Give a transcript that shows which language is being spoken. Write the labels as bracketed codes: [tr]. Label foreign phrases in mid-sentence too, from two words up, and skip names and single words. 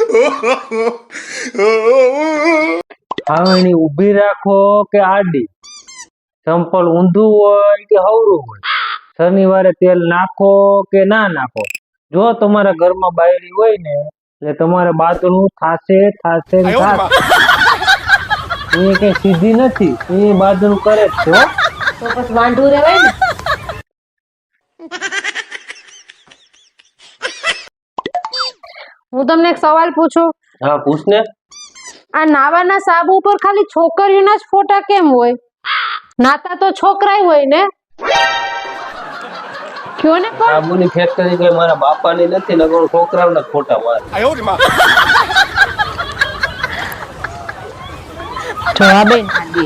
[gu] આવણી ઊભી રાખો કે આડી, ચંપલ ઊંધું હોય કે હવરું હોય, શનિવારે તેલ નાખો કે ના નાખો, જો તમારા ઘરમાં બાયડી હોય ને એટલે તમારે બાતનું થાશે થાશે ને [zh] 哎呦我的妈！ [gu] થાશે. એ કઈ સીધી નથી, એ બાતનું કરે જ છે હો. તો પછી વાંઢું રહેવાય ને. હું તમને એક સવાલ પૂછું, હા, પૂછ ને. આ નાવાના સાબુ ઉપર ખાલી છોકરીઓના જ ફોટા કેમ હોય? નાતા તો છોકરાય હોય ને. કયો ને પણ. સાબુની ફેક્ટરી કઈ મારા બાપાની નથી, નકર છોકરાઓના ખોટા વાર. [zh] 哎呦我的妈！ [gu] જવાબે ના